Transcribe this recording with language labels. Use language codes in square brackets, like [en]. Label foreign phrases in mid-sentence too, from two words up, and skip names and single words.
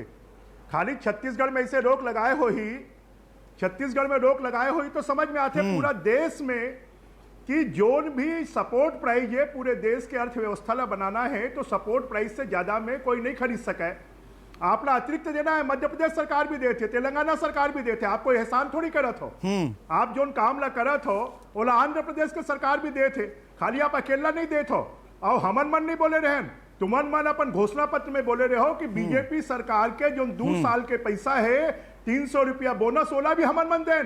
[hne] खाली छत्तीसगढ़ में इसे रोक लगाए हो ही, छत्तीसगढ़ में रोक लगाए हो ही तो समझ में आते पूरा देश में कि जोन भी [en] support price [hne] है पूरे देश के अर्थव्यवस्था ला बनाना है तो [en] support price [hne] से ज्यादा में कोई नहीं खरीद सके। आप ला अतिरिक्त देना है, मध्य प्रदेश सरकार भी देते, तेलंगाना सरकार भी देते, आप कोई एहसान थोड़ी करत हो। आप जोन काम ला करत हो ओला आंध्र प्रदेश के सरकार भी देते, खाली आप अकेला नहीं देते हो। और हमन मन नहीं बोले रहे, तुमन मन अपन घोषणा पत्र में बोले रहे हो कि बीजेपी सरकार के जो 2 साल के पैसा है 300 रुपया बोनस ओला भी हमन मन देन।